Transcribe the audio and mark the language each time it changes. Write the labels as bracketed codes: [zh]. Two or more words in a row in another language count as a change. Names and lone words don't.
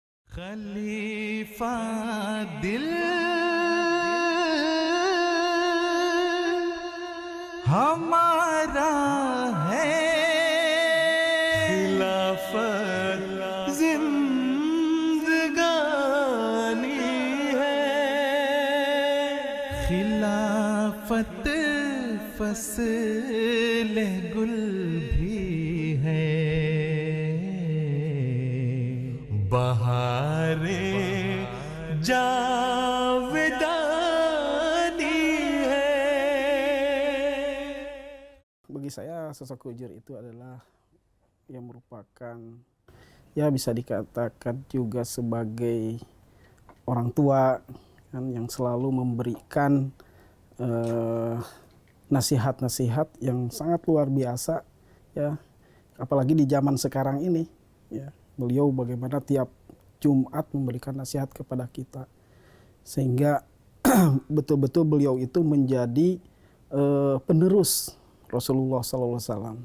[ur] خلیفہ دل ہمارا ہے، خلافت زندگانی ہے، خلافت فصل گل بھی ہے، بہارے جاودانی ہے. [id] Bagi saya sosok Hujur itu adalah yang merupakan, ya bisa dikatakan juga sebagai orang tua kan, yang selalu memberikan nasihat-nasihat yang sangat luar biasa, ya apalagi di zaman sekarang ini, ya beliau bagaimana tiap Jumat memberikan nasihat kepada kita, sehingga betul-betul beliau itu menjadi penerus Rasulullah SAW.